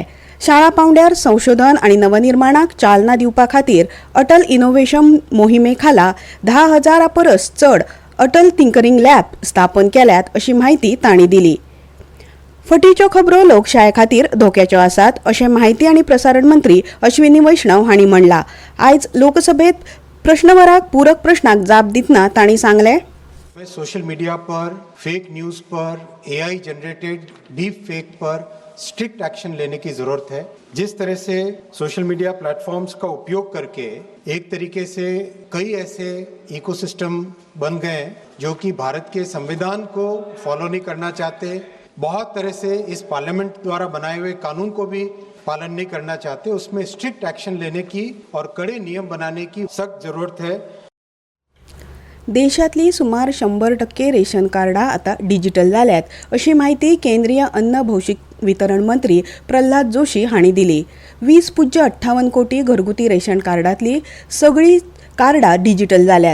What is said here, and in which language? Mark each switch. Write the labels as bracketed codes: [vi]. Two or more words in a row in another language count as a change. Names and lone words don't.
[kok] शाळा पांवड्यार संशोधन आनी नवनिर्माणाक चालना दिवपा खातीर अटल इनोव्हेशन मोहिमे खाला 10,000 परस चड अटल थिंकरिंग लॅब स्थापन केल्यात अशी माहिती तांणी दिली. फटीच्यो खबरो लोकशाये खातीर धोक्याच्यो आसात अशें माहिती आनी प्रसारण मंत्री अश्विनी वैष्णव हांणी म्हणलां. आयज लोकसभेत प्रश्नवराक पूरक प्रश्नाक जाप दितना तांणी सांगलें. [en] social media [hi] पर, [en] fake news [hi] पर, [en] AI generated deep fake [hi] पर [en] strict action [hi] लेने की जरूरत है. जिस तरह से [en] social media platforms [hi] का उपयोग करके एक तरीके से कई ऐसे इकोसिस्टम बन गए जो कि भारत के संविधान को फॉलो नहीं करना चाहते, बहुत तरह से इस पार्लियामेंट द्वारा बनाए हुए कानून को भी पालन नहीं करना चाहते, उसमें [en] strict action [hi] लेने की और कड़े नियम बनाने की सख्त जरूरत है. [kok] देशांतली सुमार 100% रेशन कार्डां आतां डिजिटल जाल्यात अशी माहिती केंद्रीय अन्न भौशीक वितरण मंत्री प्रल्हाद जोशी हांणी दिली. 20.58 कोटी घरगुती रेशन कार्डांतली सगळीं कार्डां डिजिटल जाल्यात.